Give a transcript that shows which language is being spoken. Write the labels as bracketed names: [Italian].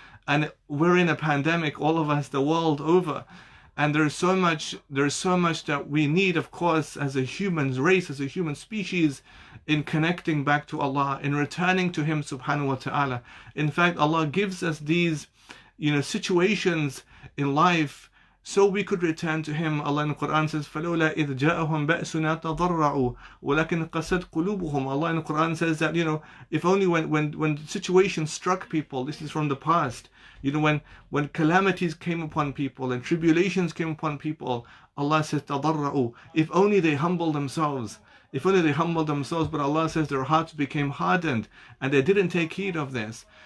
[English] And we're in a pandemic, all of us, the world over. And there's so much that we need, of course, as a human race, as a human species, in connecting back to Allah, in returning to Him subhanahu wa ta'ala. In fact, Allah gives us these situations in life so we could return to Him. Allah in the Quran says, [Arabic] فَلَوْلَا إِذْ جَاءَهُمْ بَأْسُنَا تَضَرَّعُوا وَلَكِنْ قَسَتْ قُلُوبُهُم. [English] Allah in the Quran says that, if only when situations struck people, this is from the past, when calamities came upon people and tribulations came upon people, Allah says, تَضَرَّعُوا, if only they humbled themselves. If only they humbled themselves, but Allah says their hearts became hardened and they didn't take heed of this.